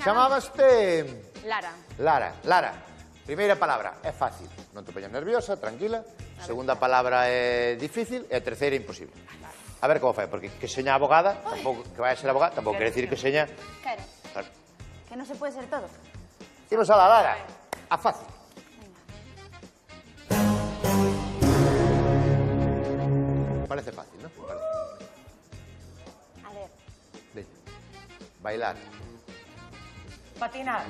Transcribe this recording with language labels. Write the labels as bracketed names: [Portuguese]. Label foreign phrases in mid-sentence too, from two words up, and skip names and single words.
[Galician] chamábaste Lara. Lara, primeira palabra, é fácil, non te poñas nerviosa, tranquila. Segunda palabra é difícil e a terceira é imposible. A ver como fai, porque que seña abogada, tampouco, que vai a ser abogada, tampouco quere decir que seña... [Spanish] Claro, Claro. que no se puede ser todo. [Galician] Imos a la Lara, a fácil. Parece fácil, ¿no? Parece. A ver. [Spanish] Ven. Bailar. Patinar.